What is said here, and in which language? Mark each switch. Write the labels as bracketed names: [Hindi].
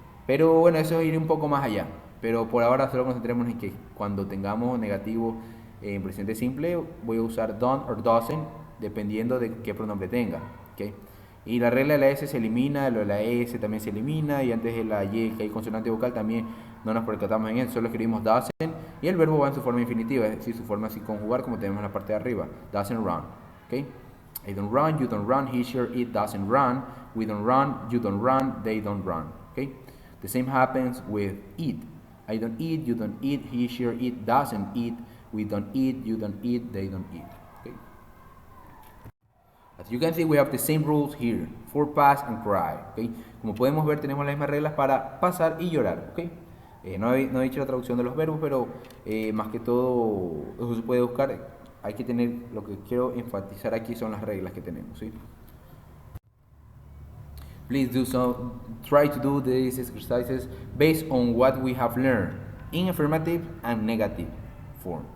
[Spanish] Pero bueno, eso es ir un poco más allá. Pero por ahora solo concentremos en que cuando tengamos negativo en presente simple, voy a usar don't or doesn't, dependiendo de qué pronombre tenga. ¿Okay? Y la regla de la S se elimina, lo de la S también se elimina, y antes de la Y, que hay consonante vocal, también no nos percatamos en eso, solo escribimos doesn't, y el verbo va en su forma infinitiva, es decir, su forma así conjugar, como tenemos en la parte de arriba, [English] doesn't run. ¿Okay? I don't run, you don't run, he, she, it doesn't run, we don't run, you don't run, they don't run. ¿Okay? The same happens with eat. I don't eat, you don't eat, he, she, it doesn't eat, we don't eat, you don't eat, they don't eat. Okay? As you can see, we have the same rules here for pass and cry. Okay? [Spanish] Como podemos ver, tenemos las mismas reglas para pasar y llorar. Okay? No he dicho la traducción de los verbos, pero más que todo, eso se puede buscar. Hay que tener, lo que quiero enfatizar aquí son las reglas que tenemos. ¿Sí? [English] Please try to do these exercises based on what we have learned in affirmative and negative form.